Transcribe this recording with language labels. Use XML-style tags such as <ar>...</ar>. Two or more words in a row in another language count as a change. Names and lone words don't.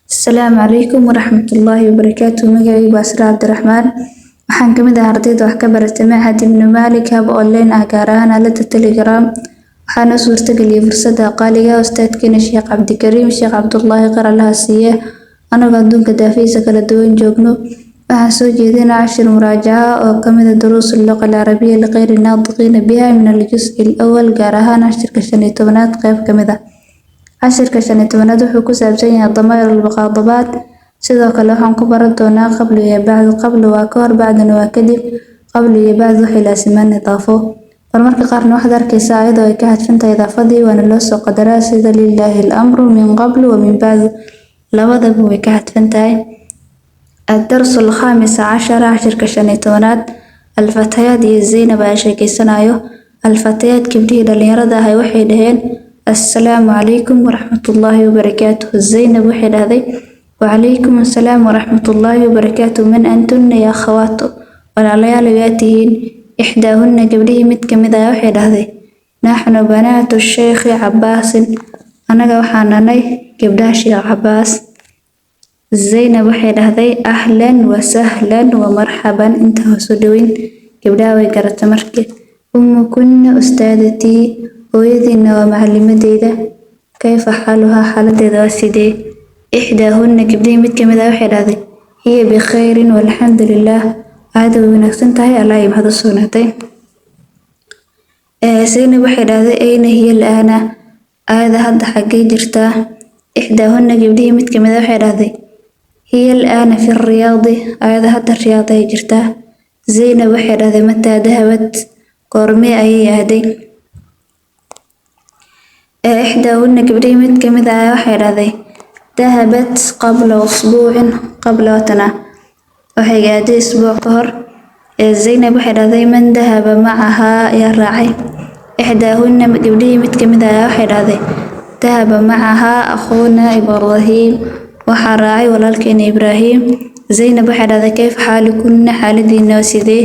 <ar>السلام عليكم ورحمة الله وبركاته. مقعي باسر عبد الرحمن.</ar> <so>waxaan kamid ah ardayda wax ka baratay Machad Ibn Malik hab online ah gaar ahaan aalada Telegram. waxaana suurtageliyay fursadda qaaliga ah ustaadkeena Sheekh Cabdikariim Sheekh Cabdullaahi Qar Allaha siiye anaga adduunka daafiisa kala duwan joogno. waxaan soo jeedinaa cashir muraajaca oo kamid ah duruus</so> <ar>اللغة العربية لغير الناطقين بها من الجزء الأول</ar> <so>gaar ahaan cashirka 15aad qayb kamid ah. cashirka 15aad wuxuu ku saabsan yahay</so> <ar>ضمائر المخاطبات.</ar> <so>sidoo kale waxaan ku baran doonaa qabli iyo bacd. qabli waa ka hor, bacdina waa kadib. qabli iyo bacd waxay laasimaan idaafo. marmarka qaarna waxaad arkaysaa ayadoo ay ka hadfan tahay idaafadii waana loo soo qadaraa sida</so> <ar>لله الأمر من قبل ومن بعد,</ar> <so>labadaba way ka hadfan tahay.</so> <ar>الدرس الخامس عشر</ar> <so>cashirka 15aad. الفتيات iyo Zaynab ayaa sheekeysanayo. الفتيات gabdhihii dhalinyarada ahay waxay dhaheen</so> <ar>السلام عليكم ورحمة الله وبركاته. زينب</ar> <so>waxay dhahday</so> <ar>وعليكم السلام ورحمة الله وبركاته. من أنتن يا أخوات</ar> <so>walaalayaal ayaa tihiin. إحداهن gabdhihii mid kamid ah waxay dhahday</so> <ar>نحن بنات الشيخ عباس.</ar> <so>anaga waxaan nahay gabdhaha Sheekh Cabaas. Zaynab waxay dhahday</so> <ar>أهلا وسهلا ومرحبا.</ar> <so>inta soo dhaweyn gabdhaha way garatay markii.</so> <ar>أمكن أستاذتي</ar> <so>hooyadiina waa macalimadeyda.</so> <ar>كيف حالها</ar> <so>xaaladeeda waa sidee. إحداهن gabdhihii mid kamid ah waxay dhahday</so> <ar>هي بخير والحمد لله.</ar> <so>aad way wanaagsan tahay, allah iyo mahad u sugnaatay. Zaynab waxay dhahday</so> <ar>أين هي الآن.</ar> <so>aada hadda xaggee jirtaa. إحداهن gabdhihii mid kamid ah waxay dhahday</so> <ar>هي الآن في الرياض.</ar> <so>aada hadda riyaad ay jirtaa. Zaynab waxay dhahday</so> <ar>متى ذهبت.</ar> <so>goormee ayay aaday. إحداهن gabdhihii mid kamid ah waxay dhahday</so> <ar>ذهبت قبل أسبوع. قبل وتنا</ar> <so>waxay aaday isbuuc ka hor. Zaynab waxay dhahday</so> <ar>من ذهب معها</ar> <so>ya raacay. إحداهن gabdhihii mid kamid ah waxay dhahday</so> <ar>ذهب معها أخونا إبراهيم.</ar> <so>waxaa raacay walaalkeena Ibrahim. Zaynab waxay dhahday</so> <ar>كيف حالكن</ar> <so>xaaladiina waa sidee.</so>